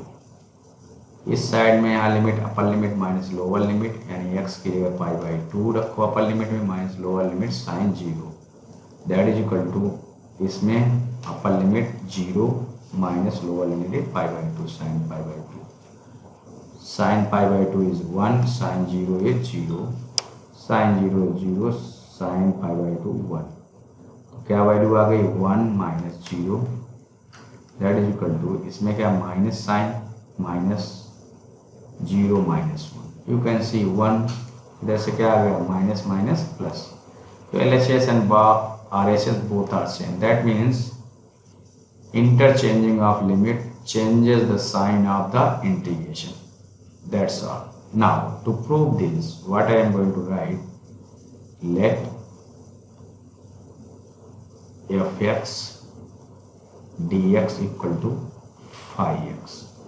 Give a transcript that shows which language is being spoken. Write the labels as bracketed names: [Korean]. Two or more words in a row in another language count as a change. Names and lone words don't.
[Hindi] इस साइड में यहाँ [English] limit upper limit minus lower limit, [Hindi] यानी x की जगह π/2 रखो [English] upper limit [Hindi] में [English] minus lower limit sin 0, that is equal to [Hindi] इसमें [English] upper limit 0 minus lower limit π/2 sin π/2. sin π/2 is 1, sin 0 is 0, sin 0 is 0, sin π/2 1। [Hindi] तो क्या वैल्यू आ गई [English] 1 minus 0, that is equal to [Hindi] इसमें क्या [English] minus sine minus 0 minus 1, you can see 1, [Hindi] इधर से क्या आ गया [English] minus minus plus. तो LHS and RHS both are same, that means interchanging of limit changes the sign of the integration, that's all. Now to prove this, what I am going to write, let fx dx equal to phi x.